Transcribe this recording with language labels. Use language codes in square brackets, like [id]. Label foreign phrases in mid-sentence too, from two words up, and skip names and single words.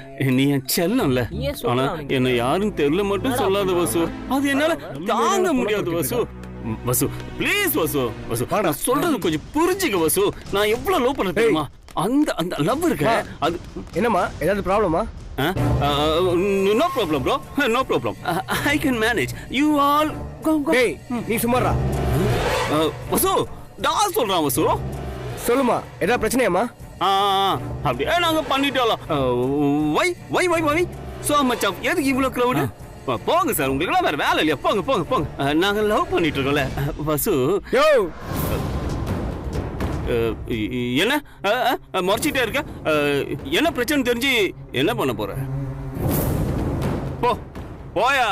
[ta] நீ என் செல்லம்ல. ஆனா என்ன யாரும் தெரியல மட்டும் சொல்லாத வசு, அது என்னால தாங்க முடியாது வசு. வசு ப்ளீஸ் வசு நான் சொல்றது கொஞ்சம் புரிஞ்சுக்க வசு. நான் எவ்வளவு லவ் பண்ண தெரியுமா? அந்த லவ் இருக்கு. அது என்னமா, ஏதாவது ப்ராப்ளமா? [en] No problem bro, no problem. I can manage. You all go. [ta] டேய் நீ சும்மாடா. வசு நான் சொல்றேன் வசு. சொல்லுமா, ஏதாவது பிரச்சனையாமா? அப்படியே நாங்க பண்ணிட்டோம். [en] வை so much of [ta] எதுக்கு இவ்வளவு [en] crowd? [ta] போங்க சார், உங்களுக்கு வேற வேலை இல்லையா? போங்க. நாங்க லவ் பண்ணிட்டு இருக்கோம்ல வசு. யோ என்ன மறைச்சிட்டே இருக்க? என்ன பிரச்சனை தெரிஞ்சு என்ன பண்ண போற? போயா.